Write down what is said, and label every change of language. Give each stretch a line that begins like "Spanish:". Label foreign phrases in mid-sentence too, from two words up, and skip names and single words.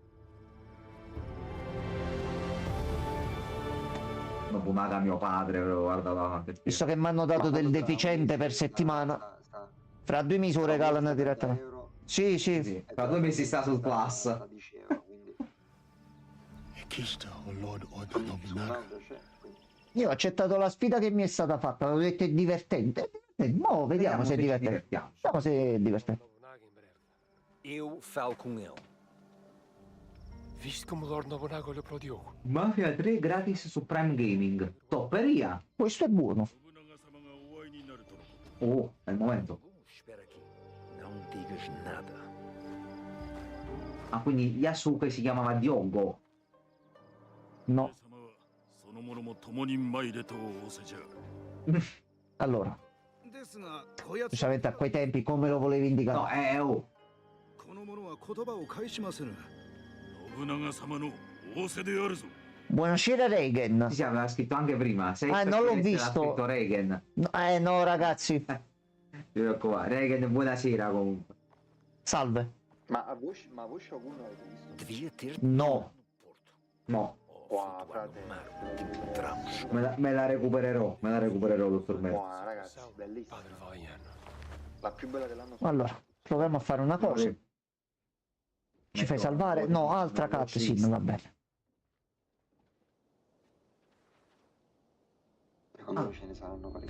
Italian: Nobunaga mio padre, però guarda davanti. Visto che mi hanno dato del deficiente per settimana, fra 2 mesi lo regalano direttamente. Sì, sì. Sì, tra 2 mesi sta sul plus. 10 euro, quindi
Japanese: 生きたおロード・オード・ノブナガ
Italian: Ronaldo c'è, quindi Io ho accettato la sfida che mi è stata fatta, avevo detto è divertente. Mo vediamo se è se ci divertente. divertiamo. Vediamo se è divertente.
Portuguese: Nobunaga em breve. Eu falo com ele. Viste como o Lord Nobunaga olhou para o Diogo?
Italian: Mafia 3 gratis su Prime Gaming. Topperia. Questo è buono.
Japanese: 信長様がお会いになるとのこと
Italian: Oh, è il momento.
Portuguese: Espera aqui. Não digas nada.
Italian: Ah, quindi Yasuke si chiamava Diogo. No.
Japanese: 様はその者も共に参れと仰せじゃ
Italian: Allora,
Japanese: ですが、こやつ
Italian: specialmente a quei tempi come lo volevi indicare? No, oh.
Japanese: この者は言葉を返しませぬ。信長様の仰せであるぞ
Italian: Buonasera Reagan. Sì, sì, aveva scritto anche prima. Se Ah, non l'ho l'ha visto. scritto Reagan. No, ragazzi. Non ti preoccupare. Reagan, buonasera comunque. Salve. Ma a voce Shogun avete visto?
Portuguese: Devia ter
Italian: No. Porto. No, Qua, Fado frate.
Portuguese: ao mar. Encontramos.
Italian: me la recupererò. Me la recupererò, dottor Merda. Qua, ragazzi, bellissima. Padre Valliano. La più bella dell'anno scorso. Allora, proviamo a fare una cosa. Ci fai salvare? No, altra cutscene, va bene. Secondo me ce ne saranno parecchi.